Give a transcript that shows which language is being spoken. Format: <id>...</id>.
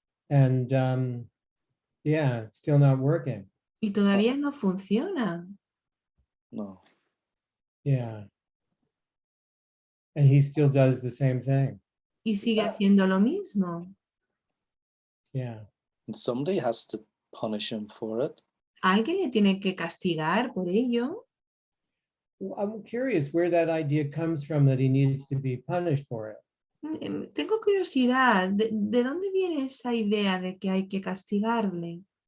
<en>And yeah, it's still not working.</en> <es>Y todavía no funciona.</es> <en>No. Yeah. And he still does the same thing.</en> <es>Y sigue haciendo lo mismo.</es> <en>Yeah. And somebody has to punish him for it.</en> <es>Alguien le tiene que castigar por ello.</es> <en>I'm curious where that idea comes from that he needs to be punished for it.</en> <es>Tengo curiosidad, ¿de dónde viene esa idea de que hay que castigarle?</es>